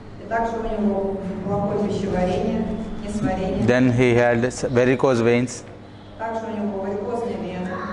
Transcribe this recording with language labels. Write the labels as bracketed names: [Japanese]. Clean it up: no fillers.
[Russian] и также у него плохое пищеварение, несварение, [English] then he had varicose veins, [Russian] также у него варикозные вены,